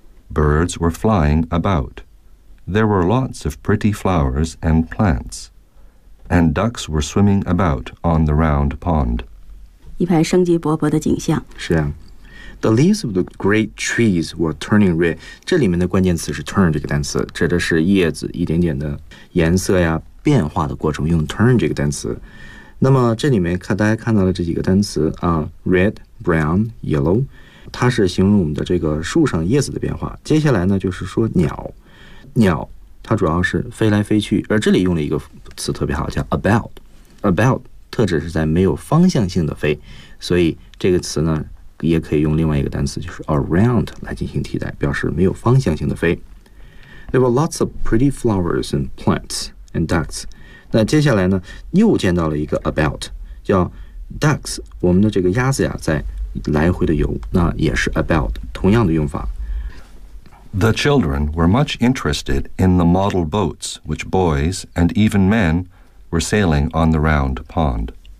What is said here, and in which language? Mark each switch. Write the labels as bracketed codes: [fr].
[en] Birds were flying about. There were lots of pretty flowers and plants. And ducks were swimming about on the round pond. [zh] 一派生机勃勃的景象。是啊， [en] The leaves of the great trees were turning red. [zh] 这里面的关键词是 turn 这个单词，指的是叶子一点点的颜色呀变化的过程，用 turn 这个单词。那么这里面看大家看到的这几个单词啊， red, brown, yellow， 它是形容我们的这个树上叶子的变化。接下来呢就是说鸟它主要是飞来飞去，而这里用了一个词特别好，叫 about，特指是在没有方向性的飞，所以这个词呢也可以用另外一个单词，就是 around 来进行替代，表示没有方向性的飞。 [en] There were lots of pretty flowers and plants and ducks. [zh] 那接下来呢又见到了一个 about， 叫 ducks， 我们的这个鸭子呀在来回的游，那也是 about， 同样的用法。 [en] The children were much interested in the model boats which boys and even menWe're sailing on the round pond.